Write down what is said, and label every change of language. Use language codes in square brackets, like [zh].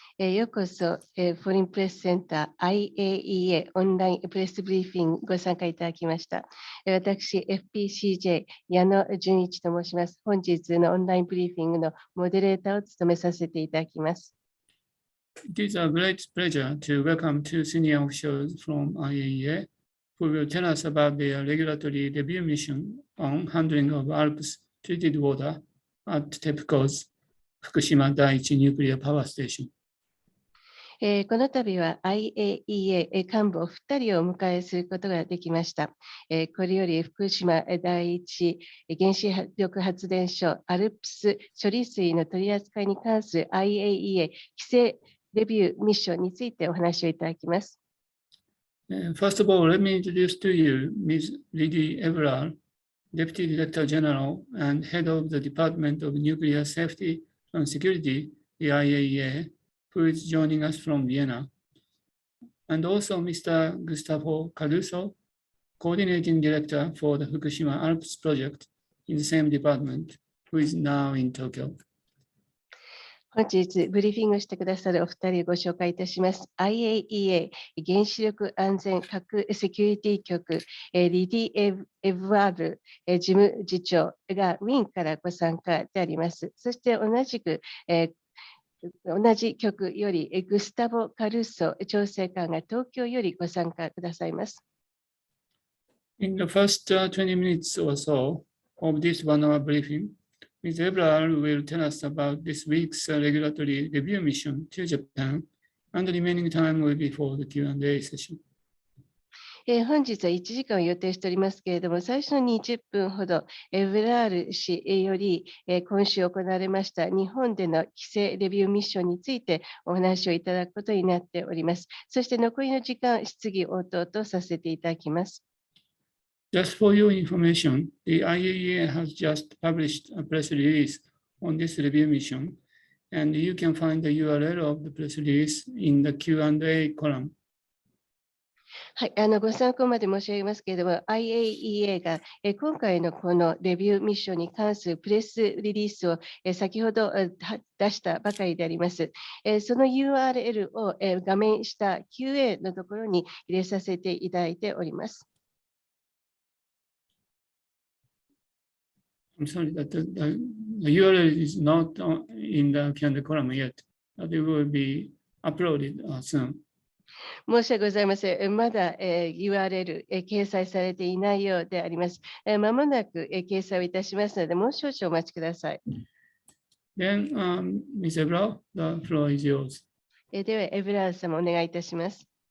[ja] ようこそ、フォーリンプレスセンター IAEA オンラインプレスブリーフィングご参加いただきました。私、FPCJ 矢野純一と申します。本日のオンラインブリーフィングのモデレーターを務めさせていただきます。 [en] It is a great pleasure to welcome two senior officials from IAEA who will tell us about their regulatory review mission on handling of ALPS treated water at TEPCO's 福島第一ニュークリアパワーステーション。 [ja] この度は IAEA 幹部を2人をお迎えすることができました。これより福島第一原子力発電所 ALPS 処理水の取り扱いに関する IAEA 規制レビューミッションについてお話をいただきます。 [en] First of all, let me introduce to you Ms. Lydie Evrard, Deputy Director General and Head of the Department of Nuclear Safety and Security, the IAEA, who is joining us from Vienna, and also Mr. Gustavo Caruso, Coordinating Director for the Fukushima ALPS project in the same department, who is now in Tokyo. [ja] 本日、ブリーフィングしてくださるお二人をご紹介いたします。 IAEA 原子力安全核セキュリティ局、リディ・エヴラール事務次長がウィーンからご参加であります。そして同じ局よりグスタボ・カルーソ調整官が東京よりご参加くださいます。 [en] In the first 20 minutes or so of this one-hour briefing,Ms. Evrard will tell us about this week's regulatory review mission to Japan, and the remaining time will be for the Q&A session. [ja] 本日は1時間を予定しておりますけれども、最初の20分ほど、エヴラール氏より今週行われました日本での規制レビューミッションについてお話をいただくことになっております。そして残りの時間、質疑応答とさせていただきます。 [en] Just for your information, the IAEA has just published a press release on this review mission, and you can find the URL of the press release in the Q&A column. [ja] はい、ご参考まで申し上げますけれども、IAEA が今回のこのレビューミッションに関するプレスリリースを先ほど出したばかりであります。その URL を画面下 QA のところに入れさせていただいております。 [en] I'm sorry that the URL is not in the Q&A column yet, but it will be uploaded soon. [ja] 申し訳ございません。まだURL 掲載されていないようであります。まもなく掲載をいたしますので、もう少々お待ちください。 [en] Then, Ms. Evrard, the floor is yours. [ja] では、エブラード様、お願いいたします。